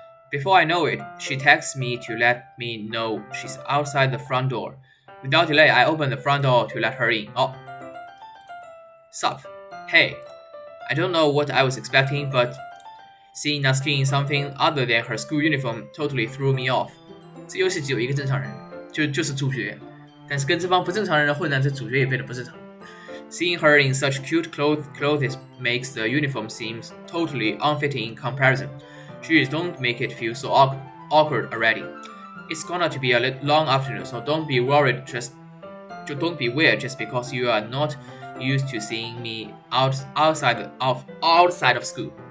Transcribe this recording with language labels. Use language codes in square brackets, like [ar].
[en] Before I know it, she texts me to let me know she's outside the front door. Without delay, I open the front door to let her in. Oh. Sup? Hey. I don't know what I was expecting, but seeing Natsuki in something other than her school uniform totally threw me off. [zh] 这游戏只有一个正常人，就是主角，但是跟这帮不正常人的混战，这主角也变得不正常。 [en] Seeing her in such cute clothes makes the uniform seem totally unfitting in comparison. Jeez, don't make it feel so awkward already. It's gonna to be a long afternoon, so don't be worried. Don't be weird just because you are not used to seeing me outside of school.